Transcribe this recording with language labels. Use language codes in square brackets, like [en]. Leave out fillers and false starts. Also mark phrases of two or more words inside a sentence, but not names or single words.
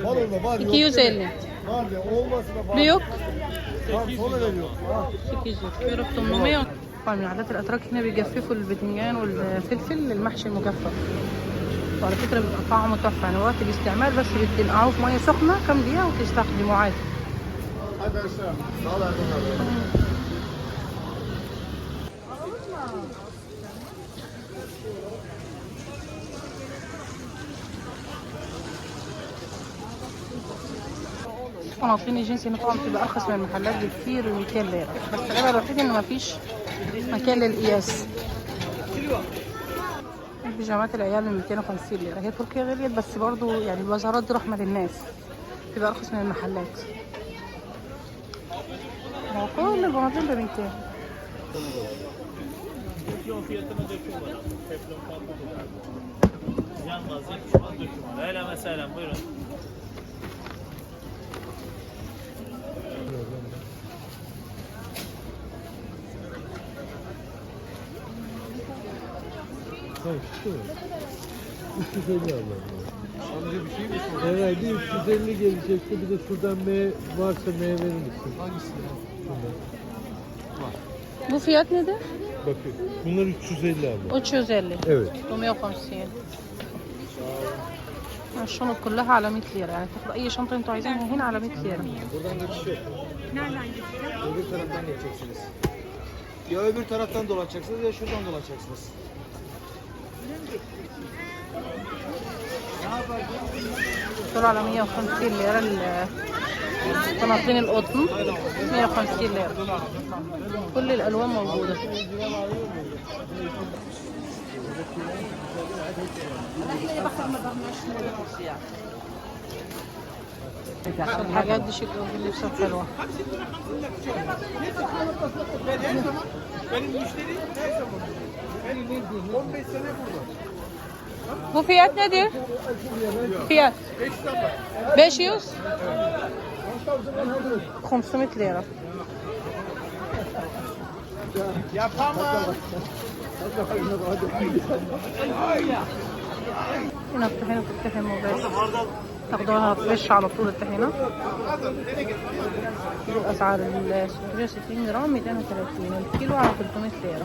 [tr] Var orada var. 250. Var ya olmasa da var. Ne yok? Tamam sonra veriyor. Ha. [ar] 800 كيلو ب 800. طبعا من عادات الاتراك هنا بيجففوا الباذنجان والفلفل المحشي المجفف. وعلى فكره بيبقى طعمه تحفه يعني وقت الاستعمال بس بتنقعوه في ميه سخنه كام دقيقه وتستخدموه عادي. [tr] Hadi aşağı. Sağ ol Erdoğan abi. [ar] الفناطين الجنسي طبعا بتبقى ارخص من المحلات بكتير ب200 ليره بس العيب الوحيد ان مفيش مكان للقياس. بيجامات العيال من 250 ليره. هي تركيا غليت بس برضو يعني البازارات دي رحمه للناس بتبقى ارخص من المحلات. هو كل البناطيل ب 200. [tr] Teflon fiyatına döküm var. Teflon farklı. Yanmaz, yetişmez döküm var. Öyle mesela buyurun. Tamam çıktı mı? 350 Allah'ım. Amca bir şey mi sorun? Herhalde 350 gelecekti. Bir de şuradan varsa meyve verir misin? Hangisi? Bu fiyat nedir? Bakın bunlar 350 abla. 350. Evet. 350. [ar] الشنط كلها على 100 ليرة يعني تاخدوا أي شنطة أنتوا عايزينها هنا على 100 ليرة. [tr] Buradan geçiş yok. Nereden geçeceğiz? Öbür taraftan geçeceksiniz. Ya öbür taraftan dolaşacaksınız ya şuradan dolaşacaksınız. [ar] دول على 150 ليرة الطناطين القطن 150 ليرة. كل الألوان موجودة. الحاجات دي شيك قوي اللي بصراحة حلوة. [tr] Bu fiyat nedir? Fiyat 500 500 lira. [ar] هنا الطحينة بتتطحن مباشر تاخدوها فريش على طول الطحينة. الأسعار ال 660 جرام 230 الكيلو على 300 ليرة.